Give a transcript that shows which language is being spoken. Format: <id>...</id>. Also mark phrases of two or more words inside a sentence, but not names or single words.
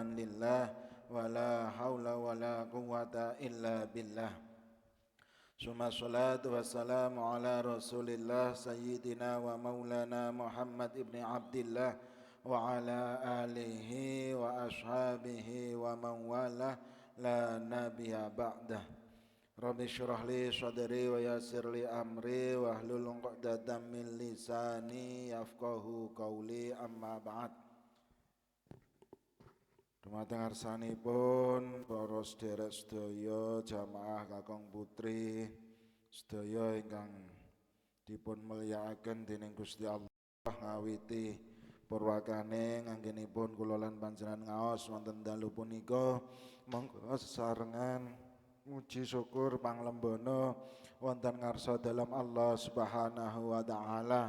<ar>لله ولا حول ولا قوة إلا بالله ثم الصلاة والسلام على رسول الله سيدنا ومولانا محمد بن عبد الله وعلى آله وأصحابه ومن والاه لا نبي بعده رب اشرح لي صدري ويسر لي أمري واحلل عقدة من لساني يفقهوا قولي أما بعد.</ar> <jv>Dumateng ngarsanipun para sedherek sedaya jamaah kakang putri sedaya ingkang dipun mulyakaken dening Gusti Allah ngawiti purwakane nganggenipun kula lan panjenengan ngaos wonten dalu punika monggo sesarengan muji syukur panglembana wonten ngarsa dalam</jv> <ar>الله سبحانه وتعالى.</ar>